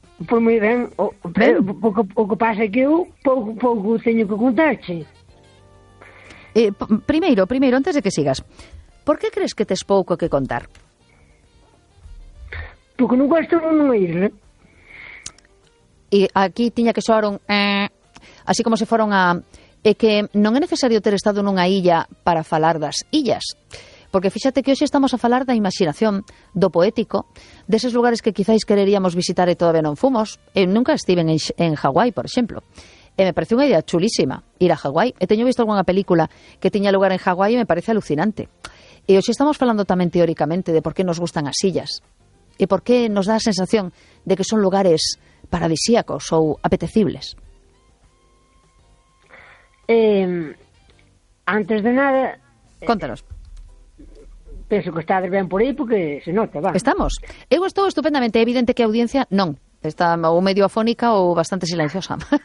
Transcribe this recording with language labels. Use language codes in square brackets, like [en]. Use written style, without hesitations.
[es] Pues muy bien. Poco pasa que yo poco tengo que contarte. Primero, antes de que sigas, ¿por qué crees que te es poco que contar? Porque nunca estoy en una isla. [gl] Y aquí tiña que soar un así como se foron a que non é necesario ter estado nunha illa para falar das illas. Porque fíxate que hoxe estamos a falar da imaginación, do poético, deses lugares que quizáis quereríamos visitar e todavía non fomos. Nunca estiven en Hawái, por exemplo. E me parece unha idea chulísima ir a Hawái. E teño visto algunha película que tiña lugar en Hawái e me parece alucinante. E hoxe estamos falando tamén teóricamente de por que nos gustan as illas. E por que nos dá a sensación de que son lugares paradisíacos ou apetecibles. Antes de nada, contanos. Penso que estás ben por aí porque se nota, va. Estamos. Eu estou estupendamente, é evidente que a audiencia non. Está ou medio afónica ou bastante silenciosa.